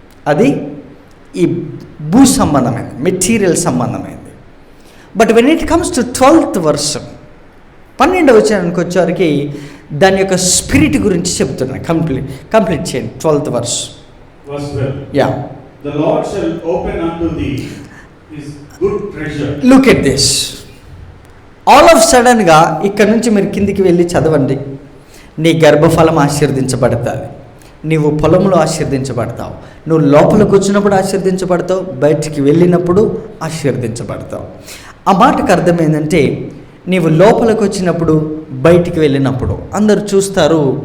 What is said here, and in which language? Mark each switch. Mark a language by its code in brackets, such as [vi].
[te] అది ఈ భూ సంబంధమైనది, మెటీరియల్ సంబంధమైనది. [en] but when it comes to 12th verse, [te] 12వ వచనానికి వచ్చేవారికి దాని యొక్క స్పిరిట్ గురించి చెప్తున్నాను. కంప్లీట్ చేయండి 12th verse. [en] Yeah. The Lord shall open unto thee his good treasure. Look at this. [te] All of సడన్గా ఇక్కడ నుంచి మీరు కిందికి వెళ్ళి చదవండి. నీ గర్భఫలం ఆశీర్వదించబడుతుంది, నీవు పొలంలో ఆశీర్వదించబడతావు, నువ్వు లోపలికి వచ్చినప్పుడు ఆశీర్వదించబడతావు, బయటికి వెళ్ళినప్పుడు ఆశీర్వదించబడతావు. ఆ మాటకు అర్థం ఏంటంటే నీవు లోపలికి వచ్చినప్పుడు, బయటికి వెళ్ళినప్పుడు అందరూ చూస్తారు.